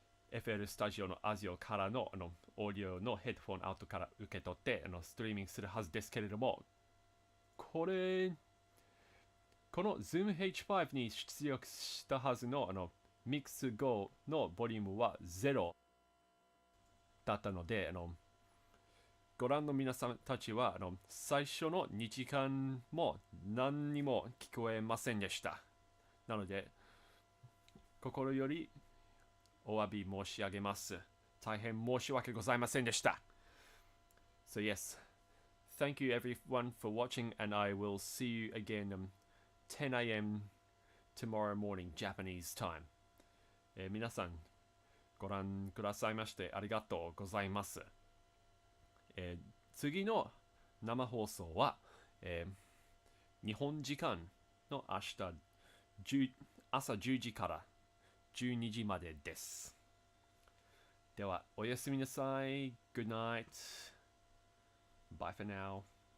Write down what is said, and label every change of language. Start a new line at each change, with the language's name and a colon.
Japanese: FL スタジオの ASIO からの、オーディオのヘッドフォンアウトから受け取ってストリーミングするはずですけれども、この Zoom H5 に出力したはずのMix Go のボリュームは0だったので、ご覧の皆さんたちは最初の2時間も何にも聞こえませんでした。なので、心よりお詫び申し上げます。大変申し訳ございませんでした。
English: So yes, thank you everyone for watching, and I will see you again 10 a.m. tomorrow morning Japanese time.
Japanese: 皆さんご覧くださいましてありがとうございます。次の生放送は、日本時間の明日朝10時から12時までです。では、おやすみなさい。
English: Good night. Bye for now.